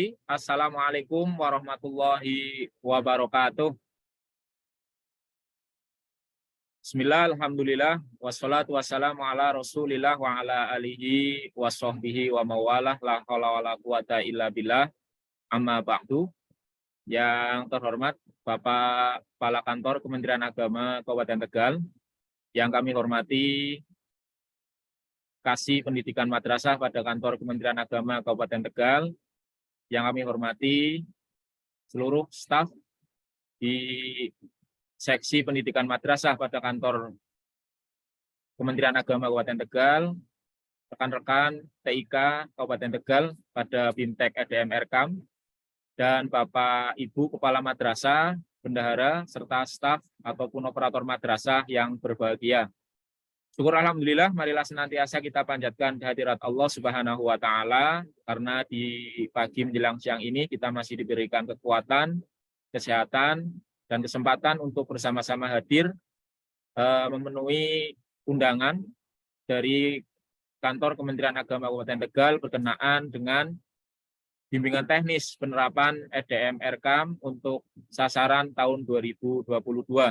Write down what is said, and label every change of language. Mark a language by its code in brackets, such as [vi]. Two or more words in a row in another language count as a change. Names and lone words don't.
[ar] السلام عليكم ورحمة الله وبركاته. بسم الله، الحمد لله، والصلاة والسلام على رسول الله وعلى آله وصحبه وموالاه، لا حول ولا قوة إلا بالله، أما بعد. [id] Yang terhormat Bapak Kepala Kantor Kementerian Agama Kabupaten Tegal, yang kami hormati Kasih Pendidikan Madrasah pada Kantor Kementerian Agama Kabupaten Tegal, yang kami hormati seluruh staf di Seksi Pendidikan Madrasah pada Kantor Kementerian Agama Kabupaten Tegal, rekan-rekan TIK Kabupaten Tegal pada BIMTEK EDM Erkam, dan Bapak Ibu Kepala Madrasah, bendahara, serta staf ataupun operator madrasah yang berbahagia. Syukur alhamdulillah, marilah senantiasa kita panjatkan kehadirat Allah [ar] سبحانه وتعالى, [id] karena di pagi menjelang siang ini kita masih diberikan kekuatan, kesehatan, dan kesempatan untuk bersama-sama hadir memenuhi undangan dari Kantor Kementerian Agama Kabupaten Tegal berkenaan dengan bimbingan teknis penerapan EDM Erkam untuk sasaran tahun 2022.